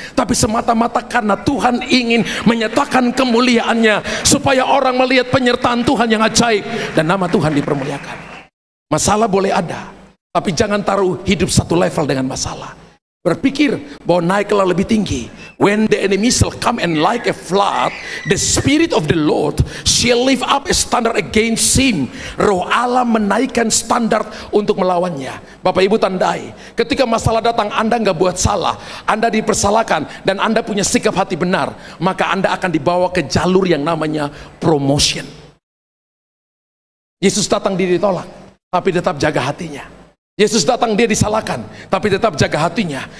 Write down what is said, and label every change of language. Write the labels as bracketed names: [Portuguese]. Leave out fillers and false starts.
[Indonesian] Tapi semata-mata karena Tuhan ingin menyatakan kemuliaannya, supaya orang melihat penyertaan Tuhan yang ajaib dan nama Tuhan dipermuliakan. Masalah boleh ada, tapi jangan taruh hidup satu level dengan masalah. Berpikir bahwa naiklah lebih tinggi. [English] When the enemy shall come and like a flood, the spirit of the Lord shall lift up a standard against him. [Indonesian] Roh Allah menaikkan standar untuk melawannya. Bapak Ibu tandai, ketika masalah datang Anda nggak buat salah, Anda dipersalahkan dan Anda punya sikap hati benar, maka Anda akan dibawa ke jalur yang namanya promotion. Yesus datang dia ditolak, tapi tetap jaga hatinya. Yesus datang dia disalahkan, tapi tetap jaga hatinya.